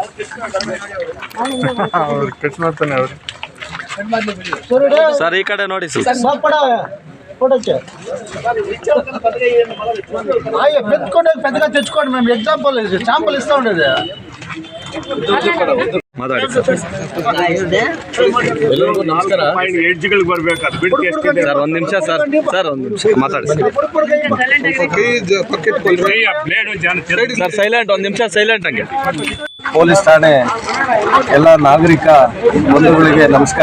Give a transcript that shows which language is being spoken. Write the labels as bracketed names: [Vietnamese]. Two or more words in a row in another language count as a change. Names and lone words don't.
[Kannada] ಸರ್ ಈ ಕಡೆ ನೋಡಿ ಸರ್ [Telugu] పెద్దగా తెచ్చుకోండి మేము [English] example sample [Telugu] ఇస్తా ఉండేది [Kannada] ಮಾತಾಡಿ ಸರ್ ಒಂದು ನಿಮಿಷ ಸರ್ ಒಂದು ನಿಮಿಷ ಮಾತಾಡಿ ಸರ್ ಸೈಲೆಂಟ್ ಒಂದು ನಿಮಿಷ ಸೈಲೆಂಟ್ ಹಂಗೆ ಪೊಲೀಸ್ ಠಾಣೆ ಎಲ್ಲ ನಾಗರಿಕ ಬಂಧುಗಳಿಗೆ ನಮಸ್ಕಾರ.